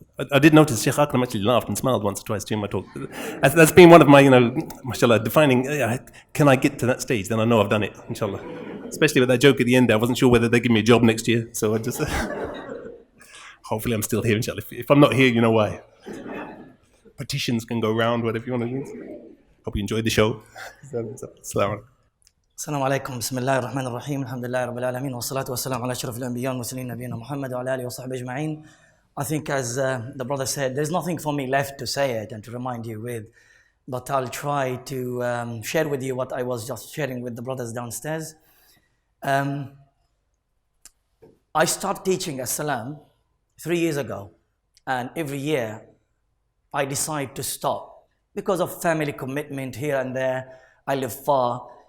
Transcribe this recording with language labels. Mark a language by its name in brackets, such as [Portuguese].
[English] I did notice Shaykh Akram actually laughed and smiled once or twice during my talk. That's been one of my, mashallah, defining, can I get to that stage? Then I know I've done it, inshallah. Especially with that joke at the end there. I wasn't sure whether they give me a job next year. So I just, hopefully I'm still here, inshallah. If I'm not here, you know why. Petitions can go round, whatever you want to do. Hope you enjoyed the show. As-salamu alaykum. [Arabic] السلام عليكم بسم الله الرحمن الرحيم الحمد لله رب العالمين والصلاة والسلام على أشرف الأنبياء والمرسلين نبينا محمد وعلى آله وصحبه أجمعين. [English] I think as the brother said, there's nothing for me left to say it and to remind you with, but I'll try to share with you what I was just sharing with the brothers downstairs. I started teaching Al-Salam 3 years ago, and every year I decide to stop because of family commitment here and there. I live far.